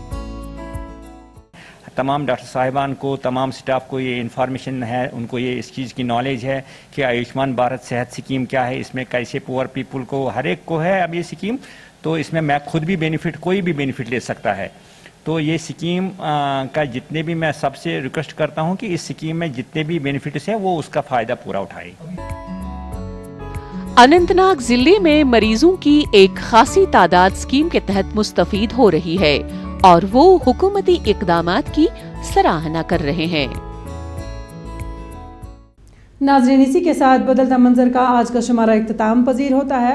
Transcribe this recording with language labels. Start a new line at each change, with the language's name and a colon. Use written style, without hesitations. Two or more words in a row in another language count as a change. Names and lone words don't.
Urdu: تمام ڈاکٹر صاحبان کو, تمام سٹاف کو یہ انفارمیشن ہے, ان کو یہ اس چیز کی نالج ہے کہ آیوشمان بھارت صحت اسکیم کیا ہے, اس میں کیسے
English: poor people
Urdu: کو, ہر ایک کو ہے اب یہ اسکیم. تو اس میں خود بھی بینیفٹ, کوئی بھی بینیفٹ لے سکتا ہے. تو یہ اسکیم کا جتنے بھی میں سب سے ریکویسٹ کرتا ہوں کہ اس اسکیم میں جتنے بھی بینیفٹس ہیں وہ اس کا فائدہ پورا اٹھائے. اننت ناگ ضلع میں مریضوں کی ایک خاصی تعداد اسکیم کے تحت مستفید ہو رہی ہے اور وہ حکومتی اقدامات کی سراہنا کر رہے ہیں. ناظرین, اسی کے ساتھ بدلتا منظر کا آج کا شمارہ اختتام پذیر ہوتا ہے.